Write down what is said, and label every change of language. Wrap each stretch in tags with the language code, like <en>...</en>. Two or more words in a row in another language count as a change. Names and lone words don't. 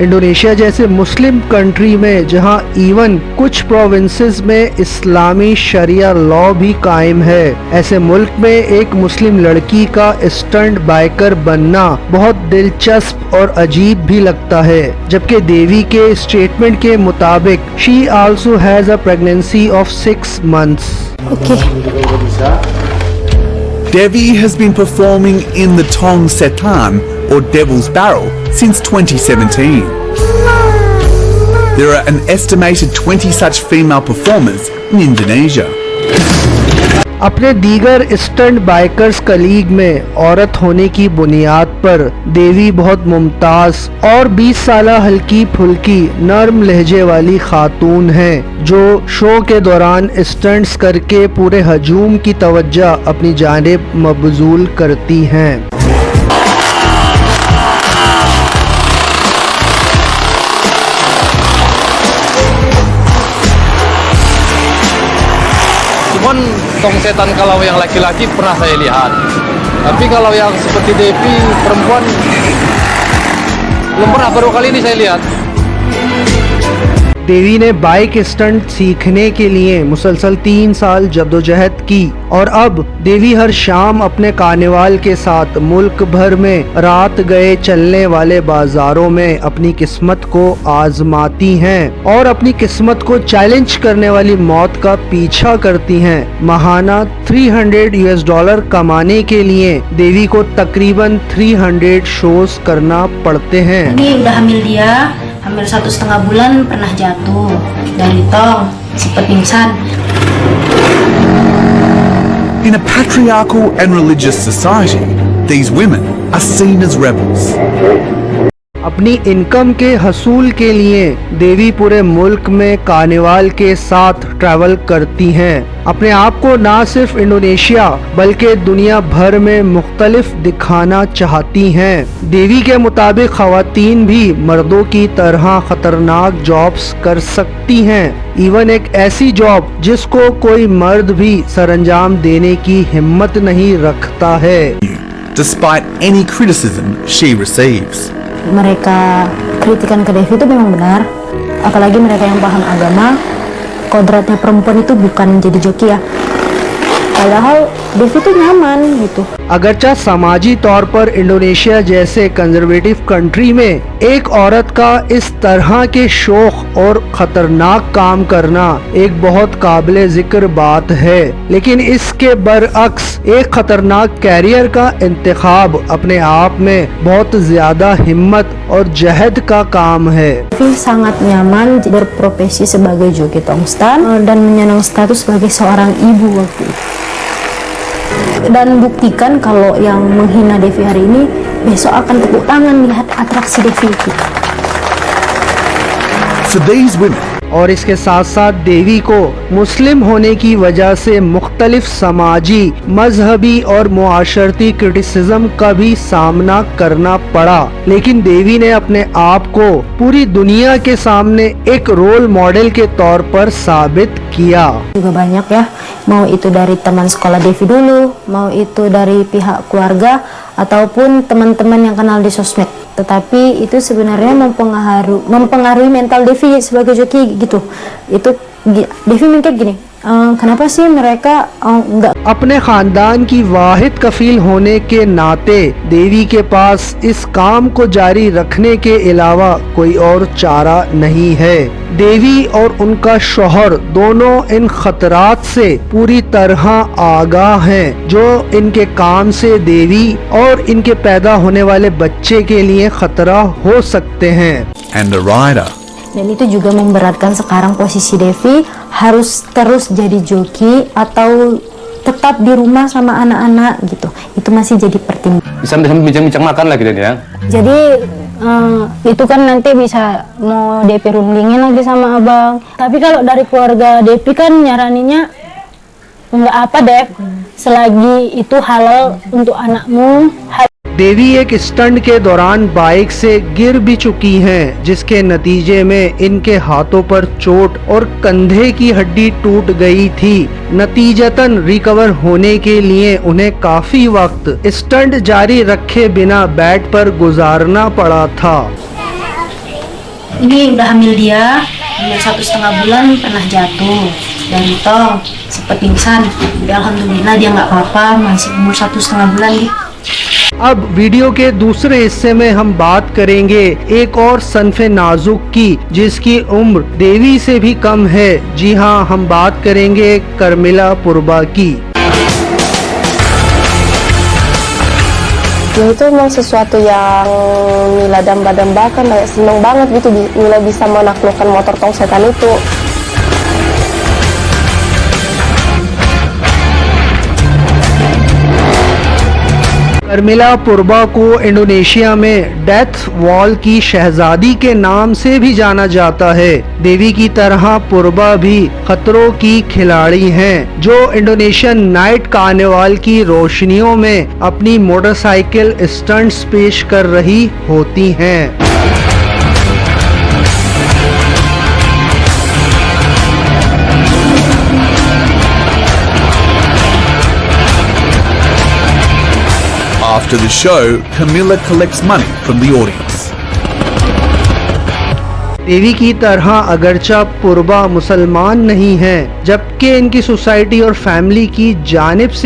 <ur>انڈونیشیا جیسے مسلم کنٹری میں جہاں ایون کچھ پروونسز میں اسلامی شریعہ لاء بھی قائم ہے، ایسے ملک میں ایک مسلم لڑکی کا</ur> <en>stunt biker</en> <ur>بننا بہت دلچسپ اور عجیب بھی لگتا ہے. جبکہ دیوی کے اسٹیٹمنٹ کے مطابق</ur> <en>she also has a pregnancy of 6 months. Devi has been performing in the Tong Setan or Devil's Barrel since 2017. There are an estimated 20 such female performers in Indonesia.</en> <ur>اپنے دیگر</ur> <en>stunt bikers colleague</en> <ur>میں عورت ہونے کی بنیاد پر دیوی بہت ممتاز اور 20 سالہ ہلکی پھلکی نرم لہجے والی خاتون ہیں، جو شو کے دوران اسٹنٹس کر کے پورے ہجوم کی توجہ اپنی جانب مبذول کرتی ہیں.</ur> <id>Cuman tong setan kalau yang laki-laki pernah saya lihat, tapi kalau yang seperti Devi perempuan belum pernah, baru kali ini saya lihat.</id> <ur>دیوی نے</ur> <en>bike stunt</en> <ur>سیکھنے کے لیے مسلسل 3 سال جدوجہد کی اور اب دیوی ہر شام اپنے کارنیوال کے ساتھ ملک بھر میں رات گئے چلنے والے بازاروں میں اپنی قسمت کو آزماتی ہیں اور اپنی قسمت کو چیلنج کرنے والی موت کا پیچھا کرتی ہیں. ماہانہ $300 کمانے کے لیے دیوی کو تقریباً 300 شوز کرنا پڑتے ہیں.</ur> <id>Ini udah hamil dia, hampir 1,5 bulan pernah jatuh dari tong, sempat pingsan.</id> <en>In a patriarchal and religious society, these women are seen as rebels.</en> <ur>اپنی انکم کے حصول کے لیے دیوی پورے ملک میں کارنیوال کے ساتھ ٹریول کرتی ہیں. اپنے آپ کو نہ صرف انڈونیشیا بلکہ دنیا بھر میں مختلف دکھانا چاہتی ہیں. دیوی کے مطابق خواتین بھی مردوں کی طرح خطرناک جابز کر سکتی ہیں، ایون ایک ایسی جاب جس کو کوئی مرد بھی سرانجام دینے کی ہمت نہیں رکھتا ہے.</ur> <en>Despite any criticism she receives.</en> <id>Mereka kritikan ke Devi itu memang benar, apalagi mereka yang paham agama. Kodratnya perempuan itu bukan jadi joki ya. Padahal Devi tuh nyaman gitu.</id> <ur>اگرچہ سماجی طور پر انڈونیشیا جیسے</ur> <en>conservative country</en> <ur>میں ایک عورت کا اس طرح کے شوق اور خطرناک کام کرنا ایک بہت قابلِ ذکر بات ہے، لیکن اس کے برعکس ایک خطرناک کیریئر کا انتخاب اپنے آپ میں بہت زیادہ ہمت اور جہد کا کام ہے.</ur> <id>Devi sangat nyaman berprofesi sebagai joki tongstan dan menyandang status sebagai seorang ibu waktu itu. Dan buktikan kalau yang menghina Devi hari ini besok akan tepuk tangan lihat atraksi Devi itu.</id> <en>For these women,</en> <ur>اور اس کے ساتھ ساتھ دیوی کو مسلم ہونے کی وجہ سے مختلف سماجی، مذہبی اور معاشرتی کریٹیسزم کا بھی سامنا کرنا پڑا، لیکن دیوی نے اپنے آپ کو پوری دنیا کے سامنے ایک</ur> <en>role model</en> <ur>کے طور پر ثابت کیا.</ur> <id>Juga banyak ya, mau itu dari teman sekolah Devi dulu, mau itu dari pihak keluarga ataupun teman-teman yang kenal di sosmed. Tetapi itu sebenarnya mempengaruhi mental Devi sebagai joki gitu. Itu Devi mikir gini, kenapa sih mereka nggak</id> <ur>اپنے خاندان کی واحد کفیل ہونے کے ناتے دیوی کے پاس اس کام کو جاری رکھنے کے علاوہ کوئی اور چارہ نہیں ہے. دیوی اور ان کا شوہر دونوں ان خطرات سے پوری طرح آگاہ ہیں، جو ان کے کام سے دیوی اور ان کے پیدا ہونے والے بچے کے لیے خطرہ ہو سکتے ہیں.</ur> <en>and the rider.</en> <id>Dan itu juga memberatkan sekarang posisi Devi harus terus jadi joki atau tetap di rumah sama anak-anak gitu. Itu masih jadi pertimbangan. Bisa bincang-bincang makan lagi dan ya. Jadi itu kan nanti bisa mau Devi rundingin lagi sama abang. Tapi kalau dari keluarga Devi kan nyaraninnya nggak apa Dev, selagi itu halal untuk anakmu.</id> <ur>دیوی ایک اسٹنٹ کے دوران بائیک سے گر بھی چکی ہیں، جس کے نتیجے میں ان کے ہاتھوں پر چوٹ اور کندھے کی ہڈی ٹوٹ گئی تھی. نتیجتاً ریکور ہونے کے لیے انہیں کافی وقت اسٹنٹ جاری رکھے بغیر بیڈ پر گزارنا پڑا تھا.</ur> <id>Ini udah hamil dia, hamil 1,5 bulan, pernah jatuh dari tong, sempat pingsan. Tapi alhamdulillah dia nggak apa-apa, masih umur 1,5 bulan gitu.</id> <ur>اب ویڈیو کے دوسرے حصے میں ہم بات کریں گے ایک اور صنفِ نازک کی، جس کی عمر دیوی سے بھی کم ہے. جی ہاں، ہم بات کریں گے کرمیلا پربا کی.</ur> <id>Ya itu memang sesuatu yang Mila damba-dambakan, kayak seneng banget gitu Mila bisa menaklukkan motor tong setan itu.</id> <ur>کرمیلا پربا کو انڈونیشیا میں</ur> <en>death wall</en> <ur>کی شہزادی کے نام سے بھی جانا جاتا ہے. دیوی کی طرح پربا بھی خطروں کی کھلاڑی ہیں، جو</ur> <en>Indonesian night carnival</en> <ur>کی روشنیوں میں اپنی موٹرسائیکل اسٹنٹس پیش کر رہی ہوتی ہیں.</ur> <en>After the show, Camilla collects money from the audience.</en> <ur>دیوی کی طرح اگرچہ پربا مسلمان نہیں ہیں، جبکہ ان کی سوسائٹی اور فیملی کی جانب سے</ur>